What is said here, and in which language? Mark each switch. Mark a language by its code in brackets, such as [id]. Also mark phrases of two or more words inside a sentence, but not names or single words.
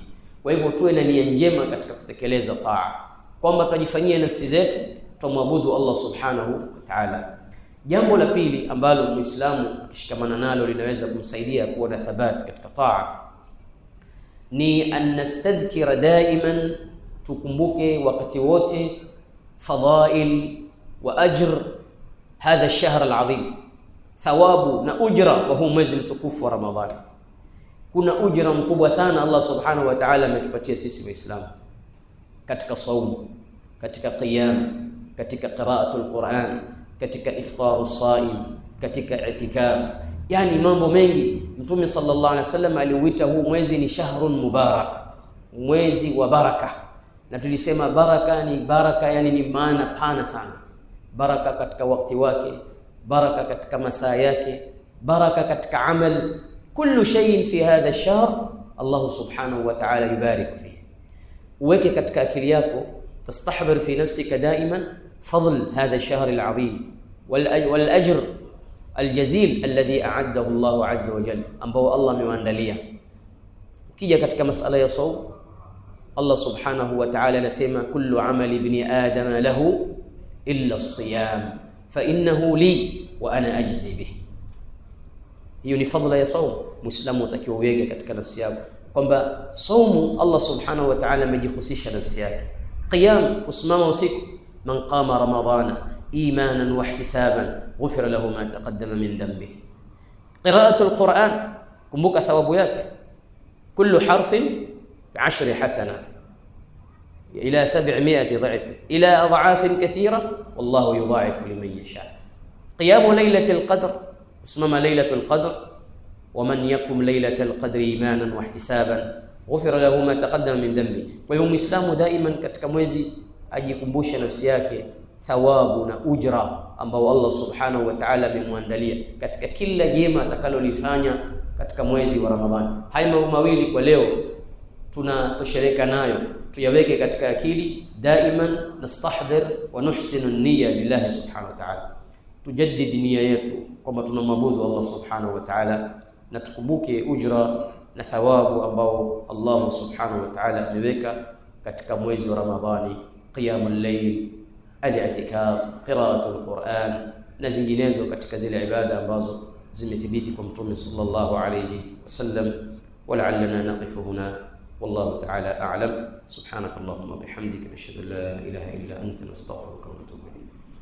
[sw] Kwa hivyo tuwe na nia njema katika kutekeleza taa, kwamba tujifanyie nafsi zetu, tumwabudu Allah [ar] سبحانه وتعالى. [sw] Jambo la pili ambalo Muislamu akishikamana nalo linaweza kumsaidia kuwa na thabati katika taa ni [ar] أن نستذكر دائما, [sw] tukumbuke wakati wote [ar] فضائل وأجر هذا الشهر العظيم, [sw] thawabu na ujra wa huu mwezi mtukufu wa Ramadhani. Kuna ujra mkubwa sana Allah [ar] سبحانه وتعالى [sw] ametupatia sisi Waislamu katika saumu, katika qiyam, katika [ar] قراءة القرآن, [sw] katika [ar] إفطار الصائم, [sw] katika itikaf, yani mambo mengi. Mtume [ar] صلى الله عليه وسلم [sw] aliuita huu mwezi ni [ar] شهر مبارك, [sw] mwezi wa baraka. Na tulisema baraka ni baraka, yani ni maana pana sana. Baraka katika wakati wake, baraka katika masaa yake, baraka katika amal. [ar] كل شيء في هذا الشهر الله سبحانه وتعالى يبارك فيه. [sw] Uweke katika akili yako, [ar] تستحضر في نفسك دائما فضل هذا الشهر العظيم والأجر الجزيل الذي أعده الله عز وجل, [sw] ambao Allah amewaandalia. Ukija katika masala ya saum, Allah [ar] سبحانه وتعالى anasema كل عمل ابن آدم له إلا الصيام فإنه لي وأنا أجزي به. [sw] Hiyo ni fadhila ya saum. Muislamu atakiwa uweke katika nafsi yako kwamba saumu Allah [ar] سبحانه وتعالى [sw] amejihusisha nafsi yake. Qiyam, kusimama usiku, [ar] من قام رمضان إيمانا واحتسابا غفر له ما تقدم من ذنبه. قراءة القرآن, [sw] kumbuka thawabu yake, [ar] كل حرف بعشر حسنة إلى 700 ضعف إلى أضعاف كثيرة والله يضاعف لمن يشاء. قيام ليلة القدر، اسمما ليلة القدر، ومن يقم ليلة القدر إيمانا واحتسابا غفر له ما تقدم من ذنبه. ويوم الإسلام دائما [sw] katika mwezi ajikumbusha nafsi yake thawabu na ujra ambao Allah [ar] سبحانه وتعالى [sw] amemwandalia katika kila jema atakalolifanya katika mwezi wa Ramadhani. Haya mambo mawili kwa leo tunatoshereka nayo, tuyaweke katika akili daiman. [ar] نستحضر ونحسن النية لله سبحانه وتعالى, [sw] tujaddid nia yetu kwamba tunamwabudu Allah [ar] سبحانه وتعالى, [sw] na tukumbuke ujra na thawabu ambao Allah [ar] سبحانه وتعالى [sw] ameweka katika mwezi wa Ramadhani: [ar] قيام الليل الاعتكاف قراءة القرآن [sw] na zinginezo katika zile ibada ambazo zimethibiti kwa Mtume [ar] صلى الله عليه وسلم. ولعلنا نقف هنا والله تعالى أعلم. سبحانك اللهم وبحمدك نشهد أن لا إله إلا أنت نستغفرك ونتوب إليك.